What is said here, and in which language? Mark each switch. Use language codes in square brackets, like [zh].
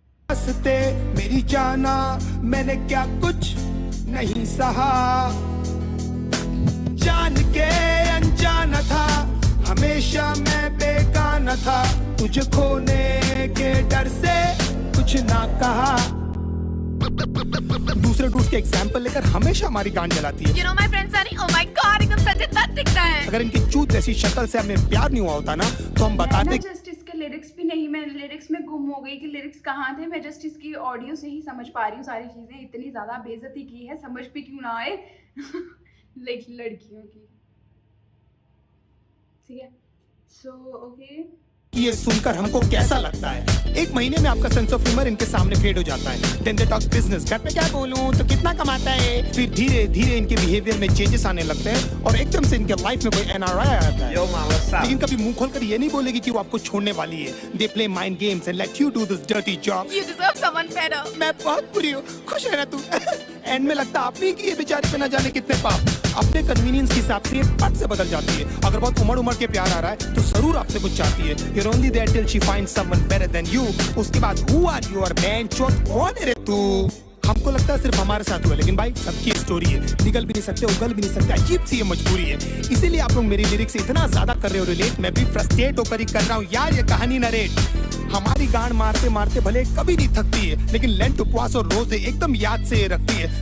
[hi] हंसते मेरी जाना, मैंने क्या कुछ नहीं सहा। जान के अनजाना था, हमेशा मैं बेगाना था। तुझे खोने के डर से कुछ ना कहा। दूसरे टूर्स के एग्जाम्पल लेकर हमेशा हमारी गांड जलाती है। [en] You know my friends are, oh my God, [hi] एकदम सच दिखता है। अगर इनकी चूत जैसी शक्ल से हमें प्यार नहीं हुआ होता ना, तो हम बताते। जस्ट इसके लिरिक्स भी नहीं, मैं लिरिक्स में गुम हो गई कि लिरिक्स कहाँ थे। मैं जस्ट इसकी ऑडियो से ही समझ पा रही हूँ सारी चीजें। इतनी ज्यादा बेइज्जती की है, समझ भी क्यों ना आए। लाइक लड़कियों की, ठीक है। सो ओके, ये सुनकर हमको कैसा लगता है? एक महीने में आपका सेंस ऑफ ह्यूमर इनके सामने फेड हो जाता है। [en] then they talk business, [hi] घर पे क्या बोलूं, तो कितना कमाता है। फिर धीरे धीरे इनके बिहेवियर में चेंजेस आने लगते हैं और एकदम से इनके लाइफ में कोई NRI आ जाता है। लेकिन कभी मुंह खोलकर ये नहीं बोलेगी कि वो आपको छोड़ने वाली है। [en] They play mind games and let you do this dirty job. you deserve someone better। [hi] मैं बहुत बुरी हूँ, खुश है ना तू? एंड में लगता आपने कि ये बेचारी पे ना जाने कितने पाप। अपने कन्वीनियंस के हिसाब से ये पट से बदल जाती है। अगर बहुत उमड़ के प्यार आ रहा है तो जरूर आपसे कुछ चाहती है। [en] You're only there till she finds someone better than you। [hi] उसके बाद [en] who are you [hi] और man चोट कौन है रे तू? हमको लगता है सिर्फ हमारे साथ हुआ, लेकिन भाई सबकी स्टोरी है। निकल भी नहीं सकते, उगल भी नहीं सकते, अजीब सी ये मजबूरी है। इसीलिए आप लोग मेरी लिरिक्स से इतना ज्यादा कर रहे हो रिलेट। मैं भी फ्रस्ट्रेट होकर ही कर रहा हूँ यार ये कहानी नरेट। हमारी गांड मारते मारते भले कभी नहीं थकती है, लेकिन लेंट, उपवास और रोजे एकदम याद से रखती है।